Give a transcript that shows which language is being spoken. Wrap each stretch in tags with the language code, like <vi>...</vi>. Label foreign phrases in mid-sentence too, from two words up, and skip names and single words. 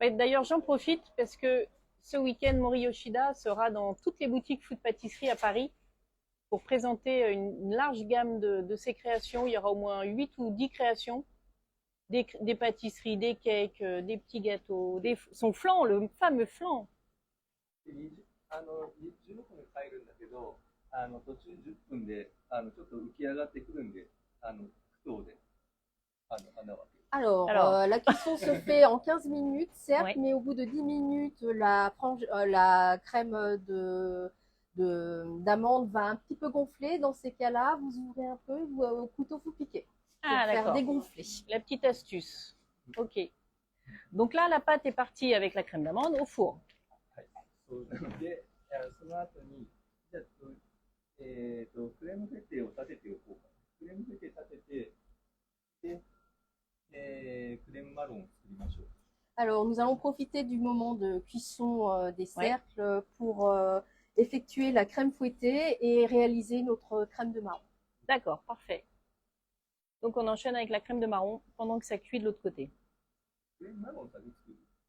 <fr>D'ailleurs, j'en profite parce que ce week-end, Mori Yoshida sera dans toutes les boutiques food pâtisserie à Paris pour présenter une large gamme de ses créations. Il y aura au moins 8 ou 10 créations, des pâtisseries, des cakes, des petits gâteaux, son flan, le fameux flan.</fr> <ja>16 分で帰るんだけど、途中10分でちょっと浮き上がってくるんで、苦闘で穴を開ける。</ja> <fr>Alors, la cuisson se fait en 15 minutes, certes, ouais. Mais au bout de 10 minutes, la crème d'amande va un petit peu gonfler. Dans ces cas-là, vous ouvrez un peu, au couteau, vous piquez. Pour faire dégonfler. La petite astuce. Ok. Donc là, la pâte est partie avec la crème d'amande au four.</fr> <ja>で、その後に、じゃあ、</ja> <fr>crème fouettée</fr> <ja>を立てておこうか。</ja> <fr>crème fouettée</fr> <ja>立てて、で、</ja> <fr>crème marron</fr> <ja>を作りましょう。</ja> <fr>Alors, nous allons profiter du moment de cuisson des cercles pour effectuer la crème fouettée et réaliser notre crème de marron. D'accord, parfait. Donc, on enchaîne avec la crème de marron pendant que ça cuit de l'autre côté. Crème marron, ça veut dire</fr>